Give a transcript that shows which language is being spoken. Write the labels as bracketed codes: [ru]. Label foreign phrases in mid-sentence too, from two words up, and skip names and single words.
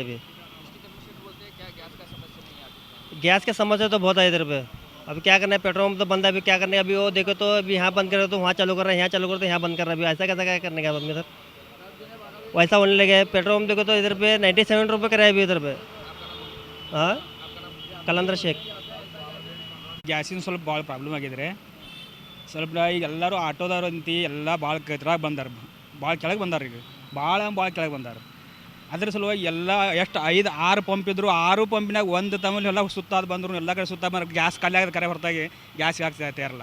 [hi] अभी गैस का समस्या तो बहुत है इधर पे. अभी क्या करना है, पेट्रोल पंप तो बंद है. अभी क्या करने का. अभी वो देखो तो अभी यहाँ बंद कर रहे तो वहाँ चालू कर रहे हैं, यहाँ चालू कर रहे तो यहाँ बंद कर रहे हैं. अभी ऐसा कैसा क्या करने का आदमी सर. वैसा होने लगे. पेट्रोल पंप देखो तो इधर पे 97 रुपये कराए अभी इधर पे. हाँ, [kn] ಕಲಂದ್ರ ಶೇಖ್. ಗ್ಯಾಸಿನ ಸ್ವಲ್ಪ ಭಾಳ ಪ್ರಾಬ್ಲಮ್ ಆಗಿದ್ರೆ ಸ್ವಲ್ಪ ಈಗ ಎಲ್ಲರೂ ಆಟೋದವ್ರು ಅಂತಿ ಎಲ್ಲ ಭಾಳ ಇದ್ರಾಗ ಬಂದಾರ, ಭಾಳ ಕೆಳಗೆ ಬಂದಾರ. ಈಗ ಭಾಳ ಕೆಳಗೆ ಬಂದಾರ. ಅದ್ರ ಸಲುವಾಗಿ ಎಲ್ಲ ಎಷ್ಟು 5-6 ಪಂಪ್ ಇದ್ರು, 6 ಪಂಪಿನಾಗ ಒಂದು ತಮ್ಮಲ್ಲಿ ಎಲ್ಲ ಸುತ್ತಾದ ಬಂದರು, ಎಲ್ಲ ಕಡೆ ಸುತ್ತ ಬಂದ್ರೆ ಗ್ಯಾಸ್ ಖಾಲಿ ಆಗೋದು ಕರೆ ಹೊರತಾಗಿ ಗ್ಯಾಸ್ ಆಗ್ತಾ ಇರಲ್ಲ.